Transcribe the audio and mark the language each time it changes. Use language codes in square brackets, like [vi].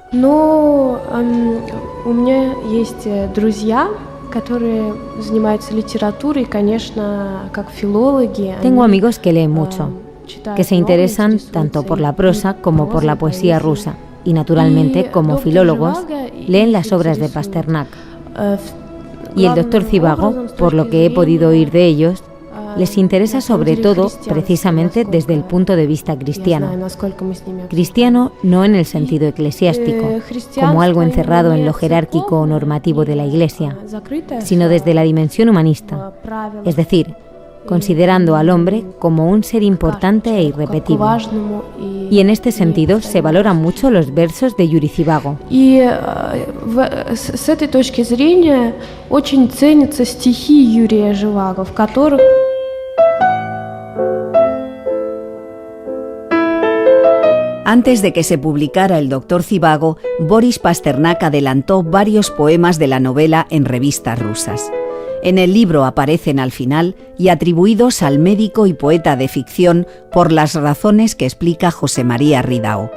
[ru] У меня есть друзья, которые занимаются литературой, конечно, как филологи. [es] Tengo amigos que leen mucho, que se interesan tanto por la prosa como por la poesía rusa, y naturalmente, como filólogos, leen las obras de Pasternak. Y el Dr. Zhivago, por lo que he podido oír de ellos, les interesa sobre todo precisamente desde el punto de vista cristiano. Cristiano no en el sentido eclesiástico, como algo encerrado en lo jerárquico o normativo de la Iglesia, sino desde la dimensión humanista, es decir, considerando al hombre como un ser importante e irrepetible. Y en este sentido se valoran mucho los versos de Юрий Зhivagó. [ru] И с этой точки зрения очень ценятся стихи Юрия Зhivagó, в которых [es] Antes de que se publicara El Doctor Zhivago, Boris Pasternak adelantó varios poemas de la novela en revistas rusas. En el libro aparecen al final y atribuidos al médico y poeta de ficción por las razones que explica José María Ridao.